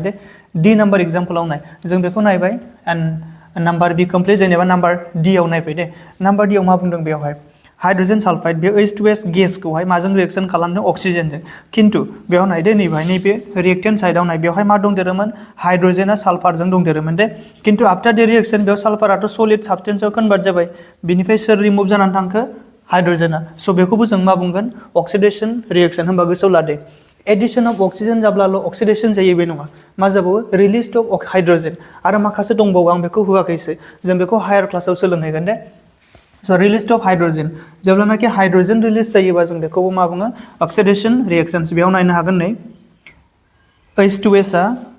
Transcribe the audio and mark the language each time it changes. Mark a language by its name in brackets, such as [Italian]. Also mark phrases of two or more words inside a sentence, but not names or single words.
[Bodo] दे डी नम्बर एग्जाम्पलाव नाय जों बेखौ नायबाय [English] and number B complete [Bodo] जेनेबा नम्बर डी आव नायबाय दे नम्बर डी आव मा बुंदों बेयावहाय [English] hydrogen sulphide [Bodo] बे H2S गेसखौहाय माजों रिएक्शन खालामदों अक्सिजेनजों खिन्थु बेयाव नायदे नैबे रिएक्टेन्ट साइडआव नाय बेवहाय मा दंदेरोमोन हाइड्रोजेना साल्फारजों दंदेरोमोन दे खिन्थु [English] after the reaction [Bodo] बेयाव साल्फाराथ' सलिड साबस्टेन्सआव कन्भार्ट जाबाय बिनिफ्राय सोर रिमुभ जानानै थांखो हाइड्रोजेना स' बेखौबो जों मा बुंगोन [English] oxidation reaction [Bodo] होनबा गोसोआव लादे [English] addition of oxygen [Bodo] जाब्लाल' अक्सिडेशन जायो बे नङा मा जाबावो [English] release of hydrogen [Bodo] आरो माखासे दंबावो आं बेखौ होआखैसो जों बेखौ हायार क्लासाव सोलोंहैगोन दे स' [English] release of hydrogen [Bodo] जेब्लानाखि [English] hydrogen release [Bodo] जायोबा जों बेखौबो मा बुङो [English] oxidation reactions [Bodo] बेयाव नायनो हागोन नै H2S